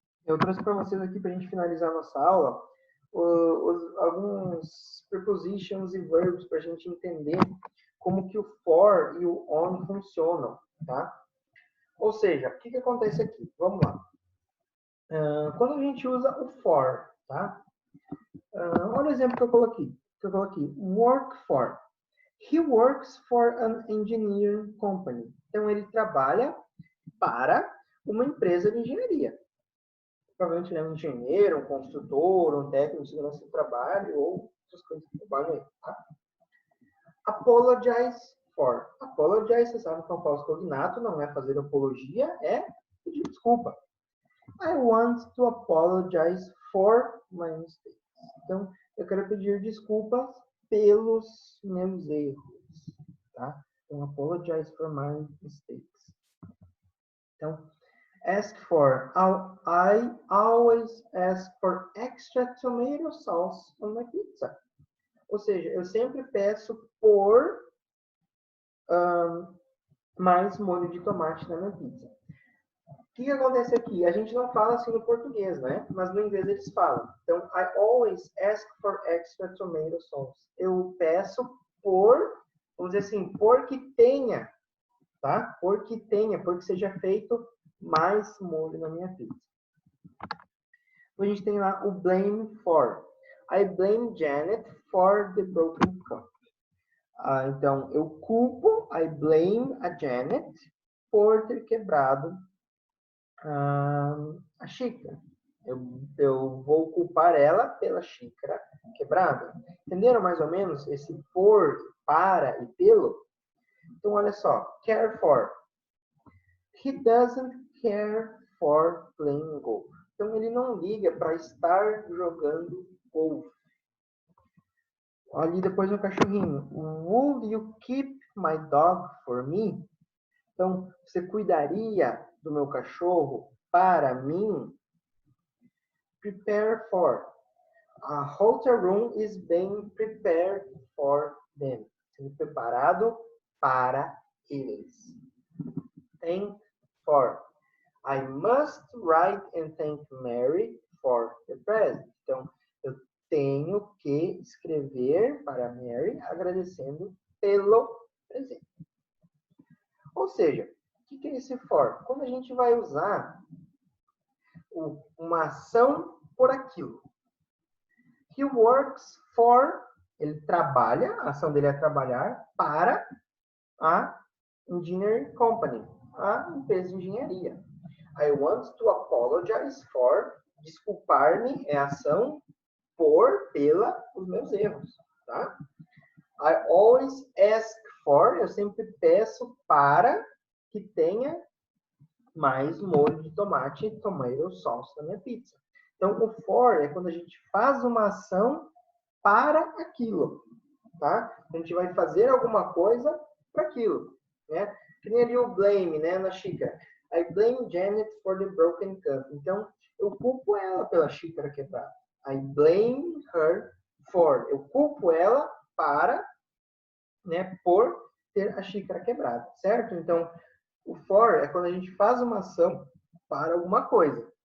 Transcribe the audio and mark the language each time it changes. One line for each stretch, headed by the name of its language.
Portuguese: Eu trouxe para vocês aqui, para a gente finalizar a nossa aula, alguns prepositions e verbs para a gente entender como que o for e o on funcionam, tá? Ou seja, o que acontece aqui? Vamos lá. Quando a gente usa o for, tá? Olha o exemplo que eu coloquei.
English: Work for. He works for an engineering company.
Portuguese: Então, ele trabalha para uma empresa de engenharia. Provavelmente ele é um engenheiro, um construtor, um técnico de segurança do trabalho ou outras coisas que trabalham aí. Tá?
English: Apologize for.
Portuguese: Apologize, você sabe que é um falso cognato, não é fazer apologia, é pedir desculpa.
English: I want to apologize for my mistakes.
Portuguese: Então, eu quero pedir desculpas pelos meus erros. Tá? Então,
English: apologize for my mistakes.
Portuguese: Então,
English: ask for. I always ask for extra tomato sauce on my pizza.
Portuguese: Ou seja, eu sempre peço por mais molho de tomate na minha pizza. O que acontece aqui? A gente não fala assim no português, né? Mas no inglês eles falam. Então,
English: I always ask for extra tomato sauce.
Portuguese: Eu peço por, vamos dizer assim, por que tenha, tá? Por que tenha, por que seja feito mais molho na minha pizza. A gente tem lá o blame for.
English: I blame Janet for the broken cup.
Portuguese: Então, eu culpo,
English: I blame
Portuguese: a Janet por ter quebrado a xícara. Eu vou culpar ela pela xícara quebrada. Entenderam mais ou menos esse por, para e pelo? Então, olha só.
English: Care for. He doesn't care for playing golf.
Portuguese: Então, ele não liga para estar jogando golfe. Ali depois no cachorrinho.
English: Would you keep my dog for me?
Portuguese: Então, você cuidaria do meu cachorro para mim?
English: Prepare for. A hotel room is being prepared for them.
Portuguese: Sendo preparado para eles.
English: Thank for. I must write and thank Mary for the present.
Portuguese: Então, eu tenho que escrever para Mary agradecendo pelo presente. Ou seja, o que é esse for? Quando a gente vai usar uma ação por aquilo.
English: He works for,
Portuguese: ele trabalha, a ação dele é trabalhar para a
English: engineering company,
Portuguese: a empresa de engenharia.
English: I want to apologize for,
Portuguese: desculpar-me é ação pela os meus erros, tá?
English: I always ask for,
Portuguese: eu sempre peço para que tenha mais molho de tomate e
English: tomato sauce
Portuguese: na minha pizza. Então, o for é quando a gente faz uma ação para aquilo, tá? A gente vai fazer alguma coisa para aquilo, né? Que nem ali o blame, né, na xícara.
English: I blame Janet for the broken cup.
Portuguese: Então, eu culpo ela pela xícara quebrada.
English: I blame her for.
Portuguese: Eu culpo ela para, né, por ter a xícara quebrada, certo? Então, o for é quando a gente faz uma ação para alguma coisa.